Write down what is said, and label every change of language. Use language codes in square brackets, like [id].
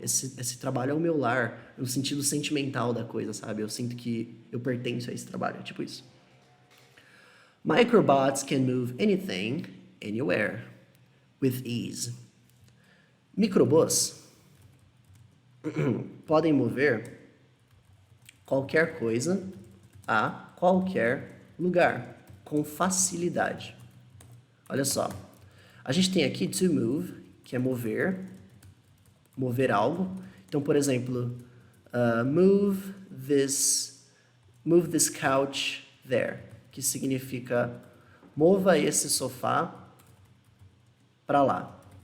[pt] Esse trabalho é o meu lar, no sentido sentimental da coisa, sabe? Eu sinto que eu pertenço a esse trabalho, é tipo isso. [en] Microbots can move anything, anywhere, with ease. [pt] Microbots podem mover qualquer coisa a qualquer lugar, com facilidade. Olha só, a gente tem aqui to move que é mover algo. Então, por exemplo, [en] move this couch there, [pt] que significa mova esse sofá para lá.